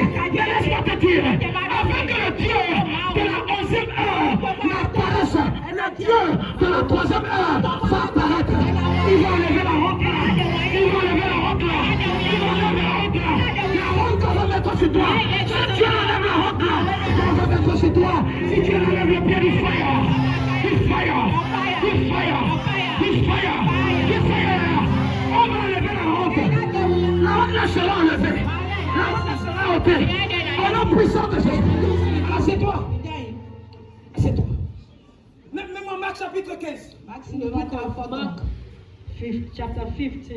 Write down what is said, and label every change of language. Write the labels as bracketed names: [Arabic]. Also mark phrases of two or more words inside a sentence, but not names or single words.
[French] Mais laisse-moi te dire, avant que le Dieu de la 11e heure n'apparaisse, le Dieu de la 3e heure va apparaître. Il va enlever la honte là. Il va enlever la honte là. Il va enlever la honte là. La honte qu'on va mettre sur toi. Si Dieu enlève la honte là, qu'on va mettre sur toi. Si Dieu enlève le pied du fire. Du fire. Du fire. Du fire. Du fire. On va enlever la honte. La honte là sera enlevée. La honte là sera ôtée. Au nom puissant de Jésus. Assieds-toi. Assieds-toi. Mets-moi Marc chapitre 15. [English] Mark chapter 15.